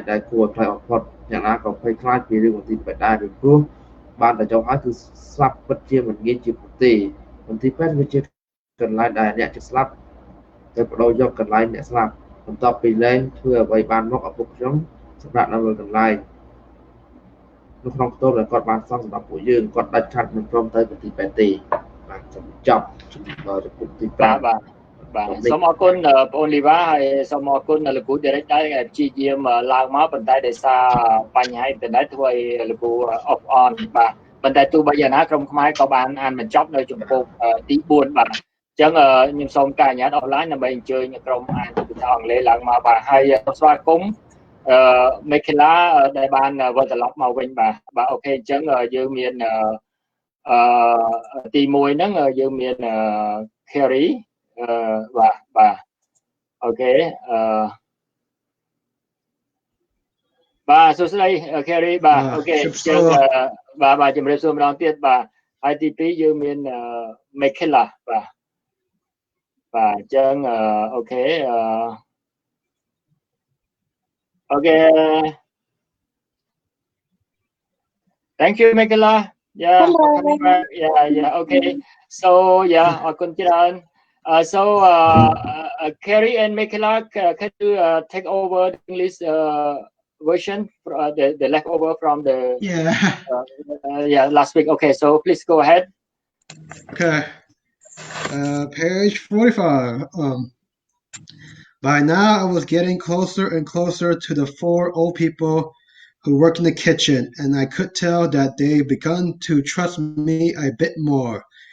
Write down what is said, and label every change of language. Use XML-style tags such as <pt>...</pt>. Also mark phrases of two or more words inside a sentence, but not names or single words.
<km>ដែលគួរឲ្យខ្លាចបំផុតអ្នកណាក៏ភ័យខ្លាចពីរឿងមន្ទីរពេទ្យដែរពីព្រោះបានតែចុះហើយគឺស្លាប់ពិតជាមិនងាយជាពុទេមន្ទីរពេទ្យវាជាកន្លែងដែលអ្នកจะស្លាប់ទៅបដូរយកកន្លែងអ្នកស្លាប់បន្ទាប់ពីលែងធ្វើអ្វីបានមកឪពុកខ្ញុំសម្រាប់នៅលើកន្លែងនៅក្នុងផ្ទះដែលគាត់បានសង់សម្រាប់ពួកយើងគាត់ដាច់ខាត់មិនព្រមទៅមន្ទីរពេទ្យទេបាទចប់ជំរាបពុកទី5 បាទសូមអរគុណបងអូនលីវ៉ាហើយសូមអរគុណលោកគ្រូ Derrick ដែរព្យាយាមឡើងមកប៉ុន្តែដោយសារបញ្ហាអ៊ីនធឺណិតធ្វើឲ្យលោកគ្រូ</km> <en>off on</en> <km>បាទប៉ុន្តែទោះបីយ៉ាងណាក្រុមខ្មែរក៏បានអានបញ្ចប់នៅចំពោះទី4បាទអញ្ចឹងខ្ញុំសូមការអនុញ្ញាត online ដើម្បីអញ្ជើញក្រុមអានភាសាអង់គ្លេសឡើងមកបាទហើយស្វាគមន៍ Micaela ដែលបានវិលត្រឡប់មកវិញបាទអូខេអញ្ចឹងយើងមានទី1ហ្នឹងយើងមានKerryបាទអូខេ បាទសួស្តី Kerry បាទអូខេអញ្ចឹងបាទជំរាបសួរម្ដងទៀតបាទហើយទី2យើងមានMicaela បាទអញ្ចឹងអូខេ</km> <en>Thank you Micaela yeah for coming back yeah okay so yeah</en> <km>អរគុណច្រើន</km> <en>so Kerry and Micaela can you take over the English version the leftover from the last week okay so please go ahead okay page 45 by now I was getting closer and closer to the 4 old people who worked in the kitchen, and I could tell that they begun to trust me a bit more.</en>